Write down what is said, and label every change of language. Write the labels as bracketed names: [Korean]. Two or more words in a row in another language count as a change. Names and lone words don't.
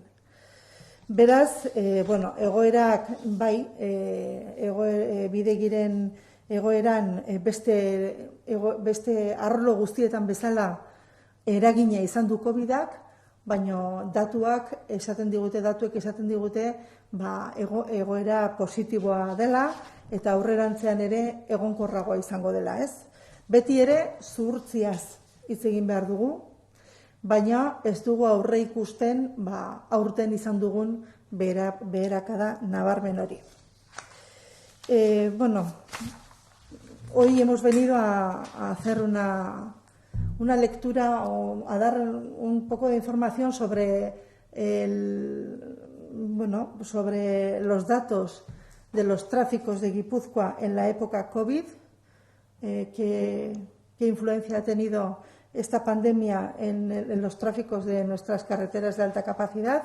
[Basque] Beraz, egoerak, bidegiren egoeran beste arlo guztietan bezala eragina izan du COVID-ak, baina datuek esaten digute egoera positiboa dela eta aurrerantzean ere egonkorragoa izango dela, ez? Beti ere zuhurtziaz hitz egin behar dugu, baina ez dugu aurre ikusten aurten izan dugun beherakada nabarmen hori. [Spanish] Hoy hemos venido a hacer una lectura o a dar un poco de información sobre los datos de los tráficos de Guipúzcoa en la época COVID, qué influencia ha tenido esta pandemia en los tráficos de nuestras carreteras de alta capacidad.